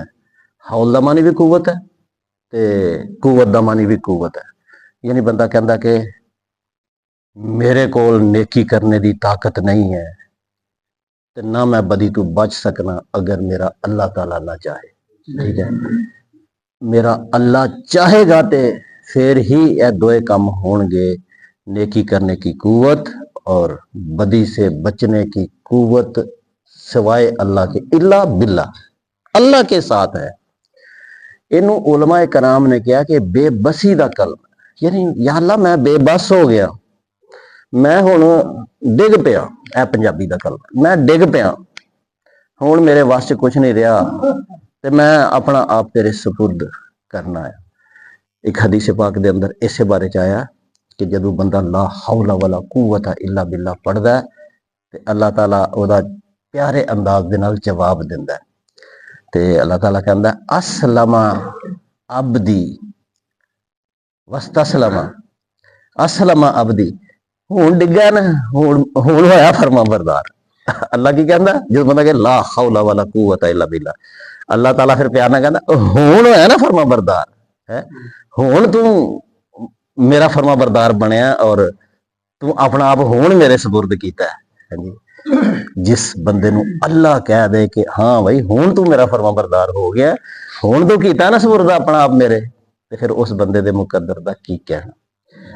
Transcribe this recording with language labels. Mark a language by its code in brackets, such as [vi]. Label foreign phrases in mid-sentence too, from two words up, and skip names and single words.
[pa] ਹੌਲ ਦਾ ਮਾਨੀ ਵੀ ਕੁਵੱਤ ਹੈ ਤੇ ਕੁਵੱਤ ਦਾ ਮਾਨੀ ਵੀ ਕੁਵੱਤ ਹੈ। ਯਾਨੀ ਬੰਦਾ ਕਹਿੰਦਾ ਕਿ ਮੇਰੇ ਕੋਲ ਨੇਕੀ ਕਰਨੇ ਦੀ ਤਾਕਤ ਨਹੀਂ ਹੈ ਤੇ ਨਾ ਮੈਂ ਬਦੀ ਤੋਂ ਬਚ ਸਕਣਾ ਅਗਰ ਮੇਰਾ ਅੱਲਾਹ ਤਾਲਾ ਨਾ ਚਾਹੇ। [ur] ٹھیک ہے، میرا اللہ چاہے گا تو پھر ہی یہ دوئے کام ہوں گے، نیکی کرنے کی قوت اور بدی سے بچنے کی قوت سوائے اللہ کے [ar] إلا بالله, [ur] اللہ کے ساتھ ہے. اینوں علمائے کرام نے کہا کہ بے بسی کا کلام، یعنی یا اللہ میں بے بس ہو گیا, [pa] ਮੈਂ ਹੁਣ ਡਿੱਗ ਪਿਆ। [ur] یہ پنجابی کا کلام, [pa] ਮੈਂ ਡਿੱਗ ਪਿਆ, ਹੁਣ ਮੇਰੇ ਵੱਸ ਚ ਕੁਝ ਨਹੀਂ ਰਿਹਾ ਤੇ ਮੈਂ ਆਪਣਾ ਆਪ ਤੇਰੇ ਸਪੁਰਦ ਕਰਨਾ ਹੈ। ਇੱਕ ਹਦੀਸ ਪਾਕ ਦੇ ਅੰਦਰ ਇਸ ਬਾਰੇ ਚ ਆਇਆ ਕਿ ਜਦੋਂ ਬੰਦਾ [ar] لا حول ولا قوة إلا بالله [pa] ਪੜ੍ਹਦਾ ਹੈ ਤੇ ਅੱਲਾਹ ਤਾਲਾ ਓਦਾ ਪਿਆਰੇ ਅੰਦਾਜ਼ ਦੇ ਨਾਲ ਜਵਾਬ ਦਿੰਦਾ ਹੈ। ਤੇ ਅੱਲਾਹ ਤਾਲਾ ਕਹਿੰਦਾ [ar] أسلم عبدي واستسلم أسلم عبدي [pa] ਹੁਣ ਡਿੱਗਾ ਨਾ ਹੁਣ ਹੋਇਆ ਫਰਮਾਬਰਦਾਰ। ਅੱਲਾਹ ਕੀ ਕਹਿੰਦਾ ਜੋ ਬੰਦਾ ਕਹੇ [ar] لا حول ولا قوة إلا بالله, [pa] ਅੱਲਾਹ ਤਾਲਾ ਫਿਰ ਪਿਆਰ ਨਾ ਕਹਿੰਦਾ ਹੁਣ ਹੋਇਆ ਨਾ ਫਰਮਾਬਰਦਾਰ ਹੈ, ਹੁਣ ਤੂੰ ਮੇਰਾ ਫਰਮਾਬਰਦਾਰ ਬਣਿਆ ਔਰ ਤੂੰ ਆਪਣਾ ਆਪ ਹੁਣ ਮੇਰੇ ਸਪੁਰਦ ਕੀਤਾ ਹੈ ਜੀ। ਜਿਸ ਬੰਦੇ ਨੂੰ ਅੱਲਾਹ ਕਹਿ ਦੇ ਕਿ ਹਾਂ ਭਾਈ ਹੁਣ ਤੂੰ ਮੇਰਾ ਫਰਮਾਬਰਦਾਰ ਹੋ ਗਿਆ, ਹੁਣ ਤੂੰ ਕੀਤਾ ਨਾ ਸਪੁਰਦ ਆਪਣਾ ਆਪ ਮੇਰੇ, ਤੇ ਫਿਰ ਉਸ ਬੰਦੇ ਦੇ ਮੁਕੱਦਰ ਦਾ ਕੀ ਕਹਿਣਾ।